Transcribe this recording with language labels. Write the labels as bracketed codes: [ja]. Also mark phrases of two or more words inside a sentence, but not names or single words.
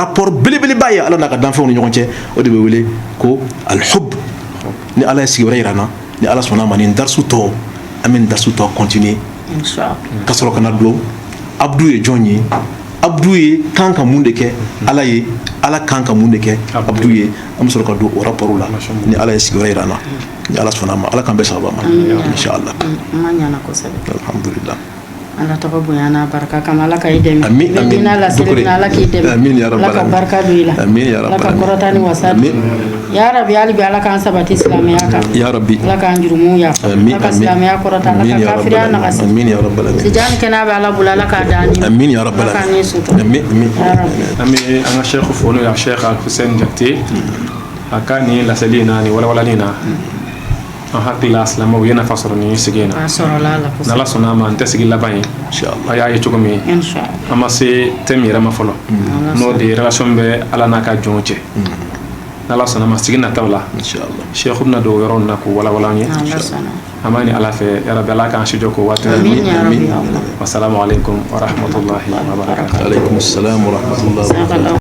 [bm] rapport belebeleba ye ala n'a ka danfɛnw ni ɲɔgɔn cɛ o de bɛ wele ko alhub ni ala ye sigiyɔrɔ yira n na ni ala sɔnna a ma nin darisu tɔ an bɛ nin darisu tɔ continuer ka sɔrɔ ka na don abdu ye jɔn ye abdu ye kan ka mun de kɛ ala ye ala kan ka mun de kɛ abdu ye an bɛ sɔrɔ ka don o rapport la ni ala ye sigiyɔrɔ yira n na ni ala sɔnna a ma ala k'an bɛɛ sababa ma inshallah alhamdulillah ala tɔgɔ bonya n'a barika kama ala ka i dɛmɛ amin amin ala seli ala k'i dɛmɛ [ar] amin ya rabbal [bm] ala ka barika don i la [ar] amin ya [bm] ala rabbal ka kɔrɔta ni wasa [ar] ya rabbi [bm] hali bi ala k'an sabati silamɛya kan [ar] ya rabbi [bm] ala k'an jurumu yafa ala ka silamɛya kɔrɔta ala ka kafiriya nagasi [ar] amin ya rabbal alamin [bm] sijani kɛnɛ bɛ ala bolo ala k'a dan ni [ar] amin ya rabbal [bm] ala k'an alamin ye sutura amin amin an bɛ an ka sheikh fo n'o ye sheikh Hussein Jakite a ka nin laseli na ni walawalani na an hakili la silamɛw ye nafa sɔrɔ nin sigi in na n'ala sɔnna a ma n tɛ sigi laban ye a y'a ye cogo min an ma se thème yɛrɛ ma fɔlɔ n'o de relation bɛ ala n'a ka jɔnw cɛ n'ala sɔnna a ma sigi nataw la sheikh bɛna don o yɔrɔ na k'o walawala an ye an b'a ɲini ala fɛ yarabi ala k'an sijɔ k'o waati [ar] wasalamu alaikum wa rahmatullahi wa barakatuh.